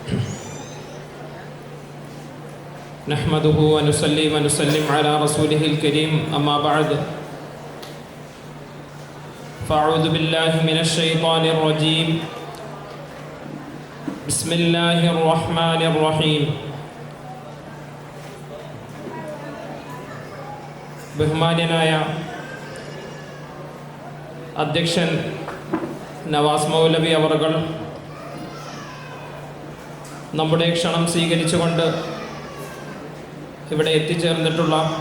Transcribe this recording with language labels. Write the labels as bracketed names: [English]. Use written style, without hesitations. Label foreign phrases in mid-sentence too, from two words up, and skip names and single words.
[Arabic] نحمده ونصلي ونسلم على رسوله الكريم. أما بعد فأعوذ بالله من الشيطان الرجيم. بسم الله الرحمن الرحيم. [Malayalam] ബഹുമാന്യനായ അധ്യക്ഷൻ നവാസ് മൗലവി അവർകൾ നമ്മുടെ ക്ഷണം സ്വീകരിച്ചുകൊണ്ട് ഇവിടെ എത്തിച്ചേർന്നിട്ടുള്ള